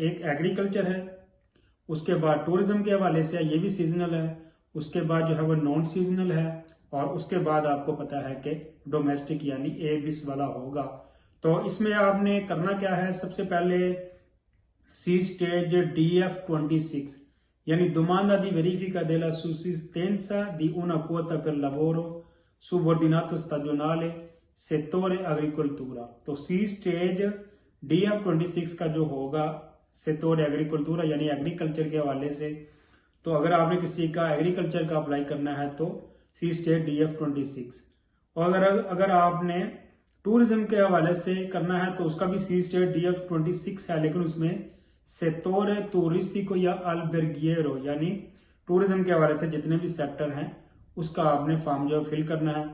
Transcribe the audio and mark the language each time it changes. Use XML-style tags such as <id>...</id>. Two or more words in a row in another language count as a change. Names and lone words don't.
<hi>एक एग्रीकल्चर है, उसके बाद टूरिज्म के हवाले से ये भी सीजनल है, उसके बाद जो है वो नॉन सीजनल है और उसके बाद आपको पता है कि डोमेस्टिक यानी A20 वाला होगा। तो इसमें आपने करना क्या है, सबसे पहले सी स्टेज DF26 यानी</hi> <it>domanda di verifica della sussistenza di una quota per lavoro subordinato stagionale settore agricoltura.</it> <hi>तो सी स्टेज DF26 का जो होगा</hi> <it>settore agricoltura</it> <hi>यानी एग्रीकल्चर के हवाले से, तो अगर आपने किसी का एग्रीकल्चर का अप्लाई करना है तो सी स्टेज DF26, और अगर आपने टूरिज्म के हवाले से करना है तो उसका भी सी स्टेज DF26 है, लेकिन उसमें</hi> <it>settore turistico o alberghiero</it> <hi>यानी टूरिज्म के हवाले से जितने भी सेक्टर हैं उसका आपने फॉर्म जो फिल करना है।</hi>